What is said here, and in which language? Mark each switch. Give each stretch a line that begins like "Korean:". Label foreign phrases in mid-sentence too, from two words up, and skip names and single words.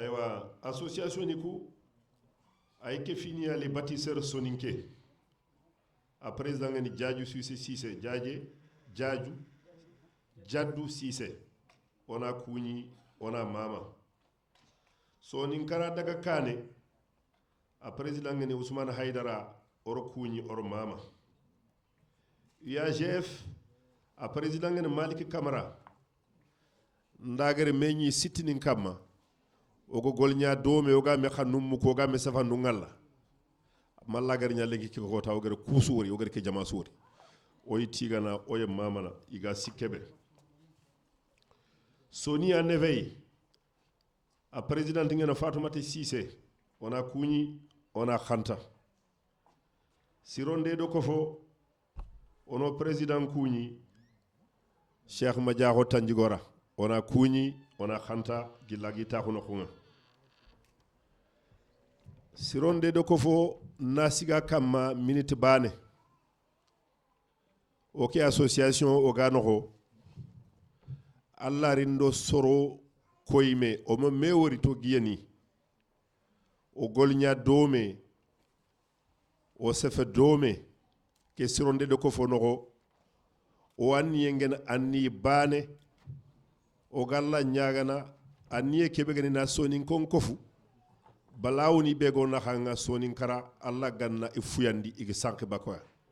Soninke: association ni ku ay ke fini les bâtisseurs soninké a président ngani Diadju Cissé Diadju Jaddu Cissé ona kuñi ona mama soninkara daga kane a président ngani Ousmane Haydara oro kuñi oro mama UAGF a président ngani Malik Camara ndagare meñi sittinin kamma ogo golña dome oga me xannum ko oga me safa ndungalla malla gar nya lengi ko taw gar kusuuri o gar ke jama suuri o yitigana o ye mamana iga sikkebe soni en éveil a président ngena Fatoumata Cissé ona kuñi ona khanta sironde do ko fo ono président kuñi Cheikh Madiaho Tanjigora ona kuñi ona khanta gillagi taxuno xunga sironde do ko fo nasiga kamma minute bane ok association o ganoxo alla rindo soro koyme o ma mewori to giyani o golña dome o sefe dome ke sironde do ko fo noxo o anni yengen anni bane o galla ñagana anniye kebe gani na sonin kon kofu balawni be go naxanga sonin kara alla ganna e fuyandi igi sanki bakoya